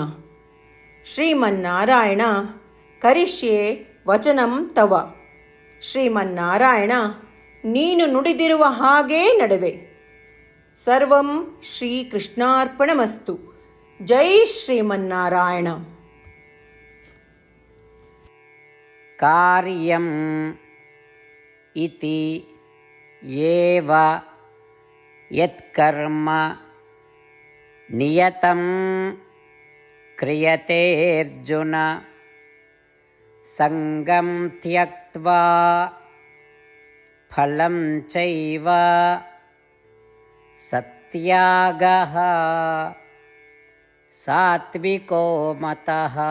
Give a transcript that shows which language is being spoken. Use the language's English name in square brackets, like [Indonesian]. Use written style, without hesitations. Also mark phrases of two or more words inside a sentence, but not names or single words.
[Sanskrit] ಶ್ರೀಮನ್ನಾರಾಯಣ, ಕರಿಷ್ಯೆ ವಚನಂ ತವ. [Kannada] ಶ್ರೀಮನ್ನಾರಾಯಣ, ನೀನು ನುಡಿದಿರುವ ಹಾಗೇ ನಡೆವೆ. [Sanskrit] ಸರ್ವಂ ಶ್ರೀಕೃಷ್ಣಾರ್ಪಣಮಸ್ತು. ಜೈ ಶ್ರೀಮನ್ನಾರಾಯಣ. ಕಾರ್ಯಂ ಇತಿ ಏವ ಯತ್ಕರ್ಮ ನಿಯತಂ ಕ್ರಿಯತೆ ಅರ್ಜುನ, ಸಂಗಂ ತ್ಯಕ್ತ್ವಾ ಫಲಂ ಚೈವ ಸತ್ಯಾಗಃ ಸಾತ್ವಿಕೋ ಮತಃ.